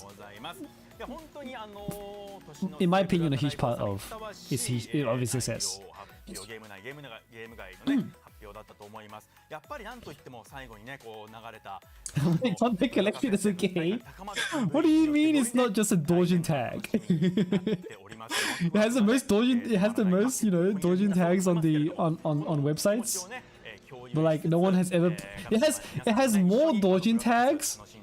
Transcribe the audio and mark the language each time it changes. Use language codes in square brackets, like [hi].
[ja] でございます。いや本当に年の [en] in my opinion, a huge part of its success. [ja] ゲーム外のね、発表だったと思います。やっぱりなんといっても最後にね、こう流れた [en] Contact Collection is a game? What do you mean it's not just a Dojin tag? It has the most Dojin tags on websites. But like no one has ever it has more Dojin tags.